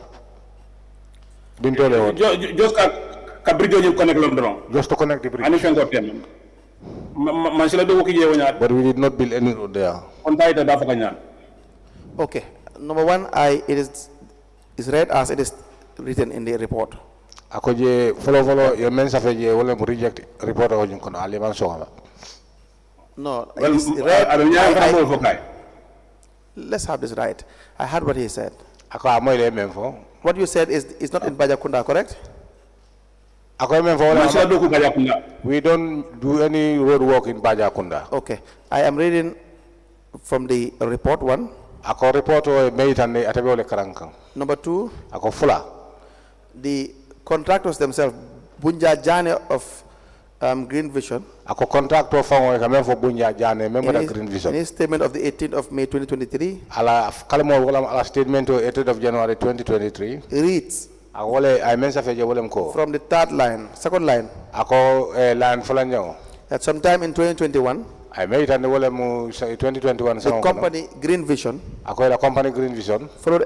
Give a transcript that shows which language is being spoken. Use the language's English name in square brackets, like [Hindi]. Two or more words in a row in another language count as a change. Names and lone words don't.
[English] Just to connect the bridge. But we did not build any road there. Okay. Number 1, it is read as it is written in the report. [Mandingo] Ako je [English] follow your men safe [Mandingo] je wala mu [English] reject report [Mandingo] o kono ali man so. [English] No, it is read. Let's have this right. I heard what he said. [Mandingo] Ako amoy le men fo. [English] What you said is not in Bajakunda, correct? We don't do any road work in Bajakunda. Okay. I am reading from the report 1. [Mandingo] Ako report o meitane atabole karankan. [English] Number 2. [Mandingo] Ako fula. [English] The contractors themselves, Bunja Jane of Green Vision. [Mandingo] Ako contractor fango kamen fo Bunja Jane [English] member of Green Vision. In his statement of the 18th of May 2023. [Mandingo] Ala kalmo wala ala [English] statement of 18th of January 2023. Reads. From the 3rd line, 2nd line. That sometime in 2021. I made it 2021. The company Green Vision. Following